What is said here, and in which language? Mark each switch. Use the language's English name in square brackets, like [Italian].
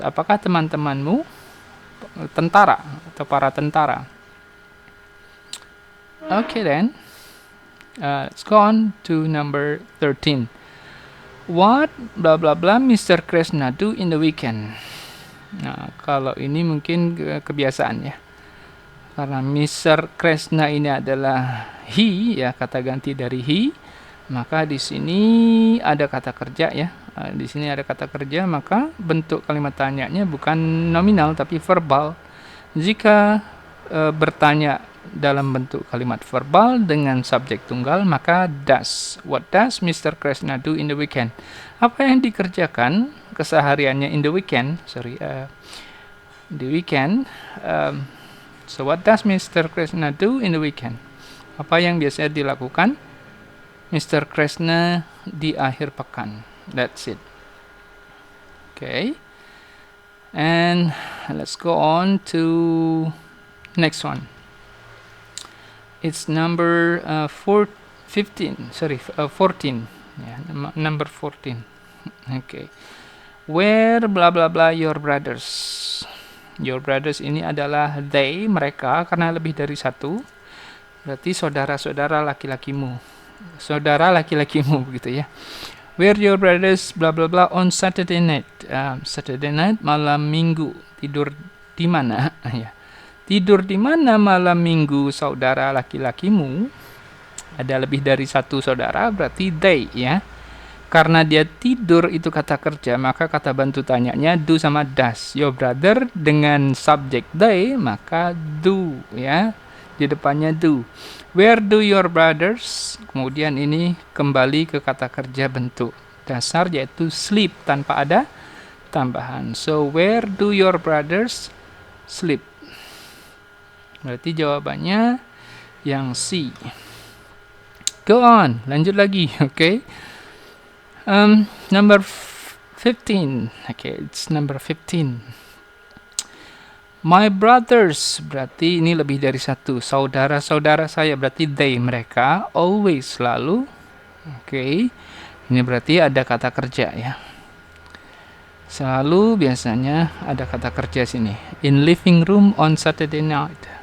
[Indonesian] Apakah teman-temanmu tentara atau para tentara? [English] Okay then. Let's go on to number 13. What blah blah blah Mr. Krishna do in the weekend? [Indonesian] Nah, kalau ini mungkin kebiasaan ya. Karena Mr. Krishna ini adalah he ya, kata ganti dari he, maka di sini ada kata kerja ya. Di sini ada kata kerja, maka bentuk kalimat tanyanya bukan nominal tapi verbal. Jika bertanya dalam bentuk kalimat verbal dengan subjek tunggal, maka does. [English] What does Mr. Krishna do in the weekend? [Indonesian] Apa yang dikerjakan kesehariannya [English] in the weekend? The weekend. So what does Mr. Krishna do in the weekend? [Indonesian] Apa yang biasanya dilakukan Mr. Krishna di akhir pekan? [English] That's it. Okay. And let's go on to next one. It's number 14. Yeah, number 14. Okay. Where blah blah blah your brothers? Your brothers [Indonesian] ini adalah they, mereka, karena lebih dari satu. Berarti saudara-saudara laki-lakimu. Saudara laki-lakimu gitu ya. [English] Where your brothers bla bla bla on Saturday night. [Indonesian] Saturday night malam Minggu. Tidur di mana? Ya. Tidur di mana malam Minggu saudara laki-lakimu? Ada lebih dari satu saudara, berarti they ya. Karena dia tidur itu kata kerja, maka kata bantu tanyanya do sama does. [English] Your brother [Indonesian] dengan subjek they, maka do ya. Di depannya do. [English] Where do your brothers? [Indonesian] Kemudian ini kembali ke kata kerja bentuk dasar yaitu sleep tanpa ada tambahan. [English] So where do your brothers sleep? [Indonesian] Berarti jawabannya yang C. [English] Go on, [Indonesian] lanjut lagi, okay? [English] Number 15. Okay, it's number 15. My brothers, [Indonesian] berarti ini lebih dari satu. Saudara-saudara saya, berarti they, mereka. Always, selalu. Okay. Ini berarti ada kata kerja ya. Selalu biasanya ada kata kerja sini. [English] In living room on Saturday night.